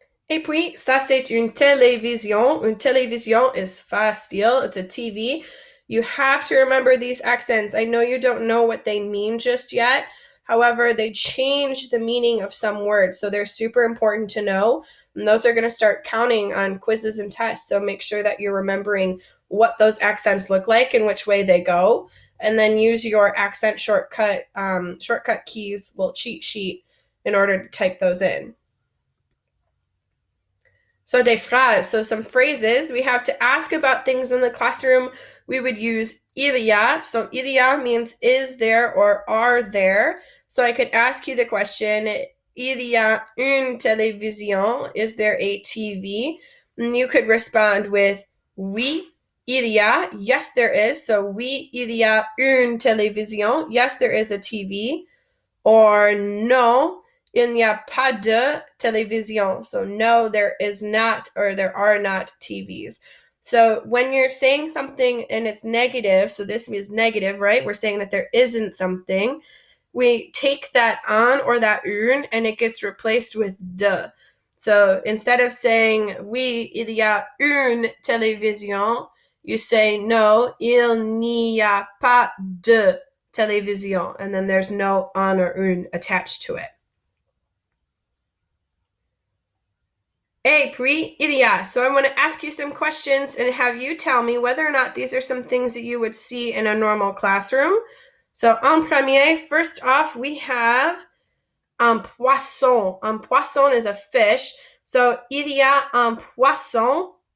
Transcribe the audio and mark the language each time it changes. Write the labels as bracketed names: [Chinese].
[French] Et puis, ça c'est une télévision. Une télévision is facile. [English] It's a TV. You have to remember these accents. I know you don't know what they mean just yet. However, they change the meaning of some words, so they're super important to know. And those are going to start counting on quizzes and tests, so make sure that you're remembering what those accents look like and which way they go. And then use your accent shortcut keys, little cheat sheet, in order to type those in. So des phrases, so some phrases. We have to ask about things in the classroom. We would use il y a. So il y a means is there or are there. So I could ask you the question, [French] il y a une télévision? [English] Is there a TV? And you could respond with [French] oui, il y a. [English] Yes, there is. So [French] oui, il y a une télévision. [English] Yes, there is a TV. [French] Or non, il n'y a pas de télévision. [English] So no, there is not, or there are not TVs. So when you're saying something and it's negative, so this means negative, right? We're saying that there isn't something. We take that un or that une and it gets replaced with de. So instead of saying [French] oui, il y a une télévision, [English] you say no, [French] il n'y a pas de télévision, [English] and then there's no un or une attached to it. [French] Et puis, il y a. [English] So I want to ask you some questions and have you tell me whether or not these are some things that you would see in a normal classroom. So [French] en premier, [English] first off, we have un poisson. Un poisson is a fish. So [French] il y a un poisson.